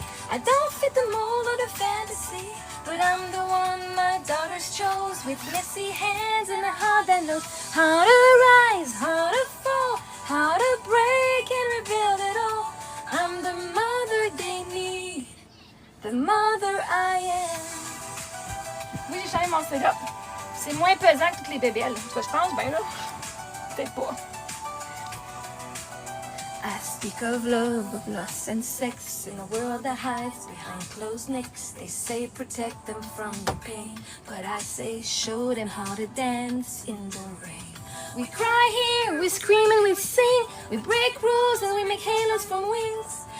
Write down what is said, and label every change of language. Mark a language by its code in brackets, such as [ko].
[en] I don't fit the mold or the fantasy, but I'm the one my daughters chose, with messy hands and a heart that knows how to rise, how to fall, how to break and rebuild it all. I'm the mother they need, the mother I am. [fr] Oui, j'ai changé mon setup. C'est moins pesant que toutes les bébelles. En tout cas, je pense, ben là, peut-être pas. [en] I speak of love, of lust and sex in a world that hides behind closed necks. They say protect them from the pain, but I say show them how to dance in the rain. We cry here, we scream and we sing, we break rules and we make halos from wings.